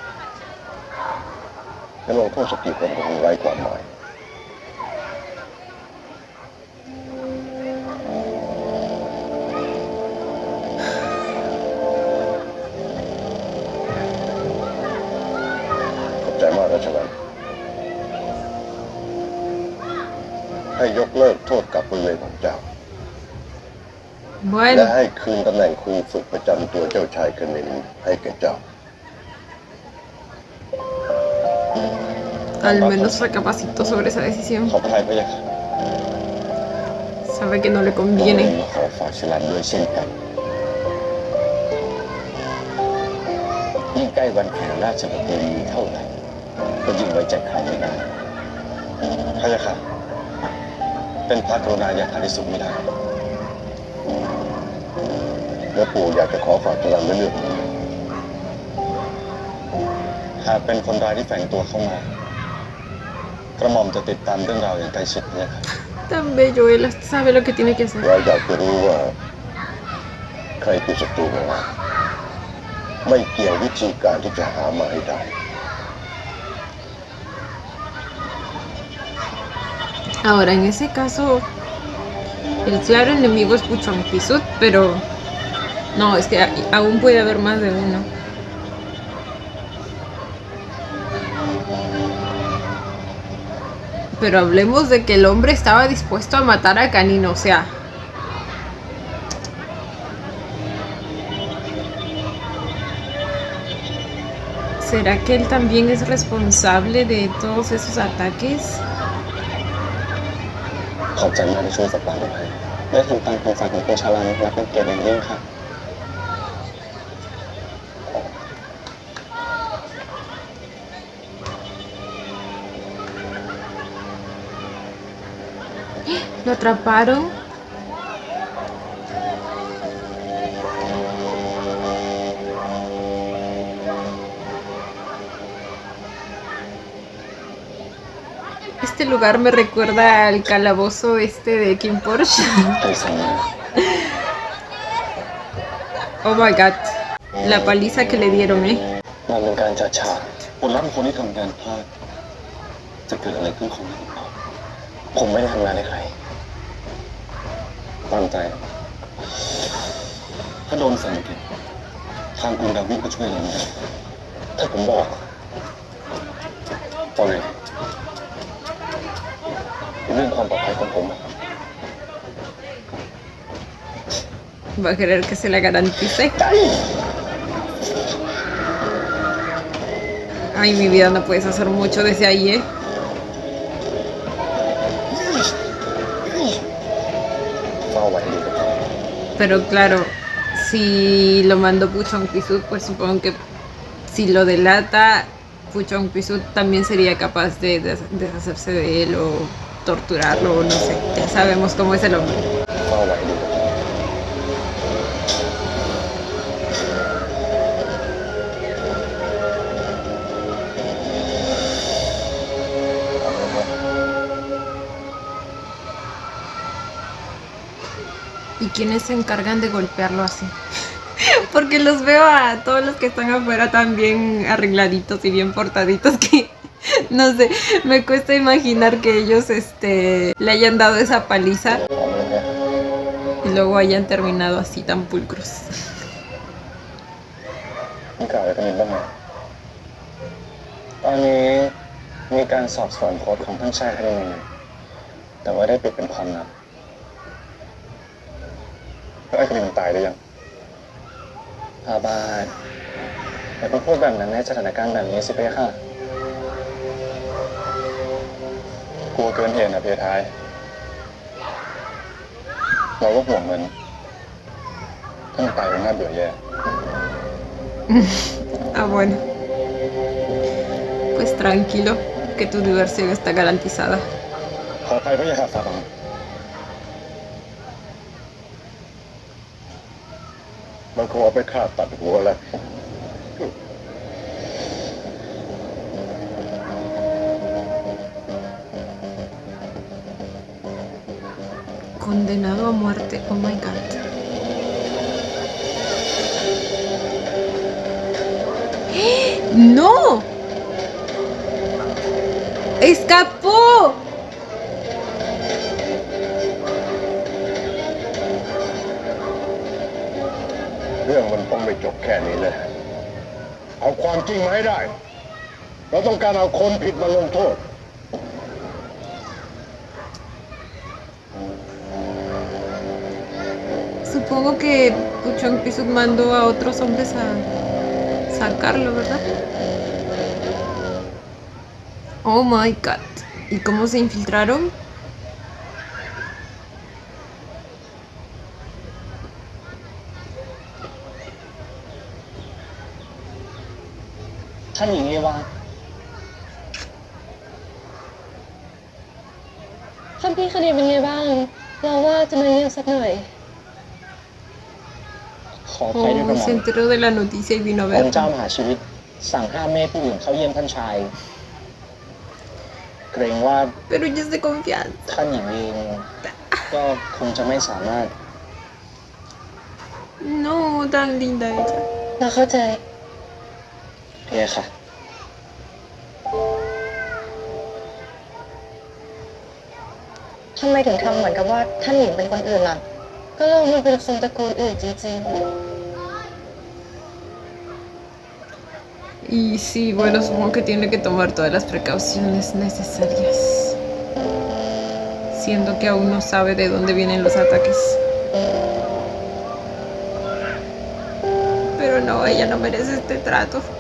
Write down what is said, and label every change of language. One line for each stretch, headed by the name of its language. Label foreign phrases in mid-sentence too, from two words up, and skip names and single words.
Thai: จะลงโทษสักกี่คนก็คงไร้ความหมาย ขอบใจมากนะฉลันให้ยกเลิกโทษกับบริเวณของเจ้า และ
Spanish: Bueno,
Thai: ให้คืนตำแหน่งครูฝึกประจำตัวเจ้าชายคณินให้แก่เจ้า
Spanish: al menos recapacitó sobre esa decisión.
Thai: ขอบภัยพระยะค่ะ
Spanish: Sabe que no le
Thai: ผมเอง
Spanish: conviene.
Thai: มาขอฝากฉลันด้วยเช่นกัน ยิ่งใกล้วันแห่งราชประเพณีเท่าไหร่ก็ยิ่งไว้ใจใครไม่ได้พระยะค่ะ เป็นพระกรุณาอย่างหาที่สุดไม่ได้ และปู่อยากจะขอฝากฉลันไว้เรื่องหนึ่ง หากเป็นคนร้ายที่แฝงตัวเข้ามา กระหม่อมจะติดตามเรื่องราวอย่างใกล้ชิดพระยะค่ะ
Spanish: Tan bello, él sabe lo que tiene que hacer.
Thai: เราอยากจะรู้ว่า ใครคือศัตรูของเราไม่เกี่ยววิธีการที่จะหามาให้ได้
Spanish: Ahora, en ese caso, el claro enemigo es Puchon Pisut, pero no, es que aún puede haber más de uno. Pero hablemos de que el hombre estaba dispuesto a matar a Canino, o sea. ¿Será que él también es responsable de todos esos ataques?
Thai: ขอบใจมากที่ช่วยสัปดาห์ไว้ได้ทำตามคำสั่งของคุณชาลันนับเป็นเกียรติอย่างยิ่งค่ะ
Spanish: Lo atraparon. Este lugar me recuerda al calabozo este de Kim Porsche.
Thai: ไปสั่งมา
English: Oh my god.
Spanish: La paliza que le dieron,
Thai: มันเป็นการจัดฉากผลลัพธ์ของคนที่ทำการพลาดจะเกิดอะไรขึ้นของเราผมไม่ได้ทำงานให้ใครตั้งใจ ถ้าโดนสั่งผิดทางกรุงดาวิดก็ช่วยเราไม่ได้ถ้าผมบอกตอนนี้เรื่องความปลอดภัยของผม
Spanish: Va a querer que se la garantice. Ay, mi vida, no puedes hacer mucho desde ahí,
Thai: เฝ้าไว้ให้ดีกับเขา
Spanish: Pero claro, si lo mandó Puchon Pisut, pues supongo que si lo delata, Puchon Pisut también sería capaz de deshacerse de él o torturarlo, o no sé. Ya sabemos cómo es el hombre.
Thai: เฝ้าไว้ให้ดีกับเขา
Spanish: ¿Y quiénes se encargan de golpearlo así? Porque los veo a todos los que están afuera tan bien arregladitos y bien portaditos que no sé, me cuesta imaginar que ellos le hayan dado esa paliza y luego hayan terminado así tan pulcros.
Thai: มีข่าวอะไรกันอีกบ้างไหมตอนนี้มีการสอบสวนโพสต์ของท่านชายคดีหนึ่งแต่ว่าได้ปิดเป็นความลับแล้วไอ้คดีมันตายหรือยังพาบาทอย่าเพิ่งพูดแบบนั้นในสถานการณ์แบบนี้สิเพคะกลัวเกินเหตุนะเพทาย เราก็ห่วงมันถ้ามันตายก็น่าเบื่อแย่
Spanish: Ah, bueno. Pues tranquilo, que tu diversión está garantizada.
Thai: ขออภัยพระยาค่ะสาบังมันคงเอาไปฆ่าตัดหัวแล้ว
Spanish: Condenado a muerte,
English: oh my god.
Spanish: ¡No! ¡Escapó!
Thai: เรื่องมันต้องไม่จบแค่นี้เลยเอาความจริงมาให้ได้ เราต้องการเอาคนผิดมาลงโทษ
Spanish: Supongo que Puchong Pisuk mandó a otros hombres a sacarlo, ¿verdad?
English: Oh my god.
Spanish: ¿Y cómo se infiltraron?
Thai: ท่านหญิงเอวา ท่านพี่คดีเป็นไงบ้าง เราว่าจะมาเยี่ยมสักหน่อย ขออภัยด้วยกระห Oh, ม่อ
Spanish: se
Thai: ม
Spanish: enteró de la noticia y vino a
Thai: องค์เจ้า
Spanish: ver.
Thai: มหาชีวิต สั่งห้ามไม่ให้ผู้อื่นเข้าเยี่ยมท่านชาย เกรงว่า
Spanish: Pero ya es de confianza.
Thai: ท่านหญิงเองก็คงจะไม่สามารถ
Spanish: No, tan linda ella.
Thai: เราเข้าใจ เพียค่ะ ทำไมถึงทำเหมือนกับว่าท่านหญิงเป็นคนอื่นล่ะ ก็เรามันเป็นคนตระกูลอื่นจริง
Spanish: Y sí, bueno, supongo que tiene que tomar todas las precauciones necesarias. Siendo que aún no sabe de dónde vienen los ataques. Pero no, ella no merece este trato.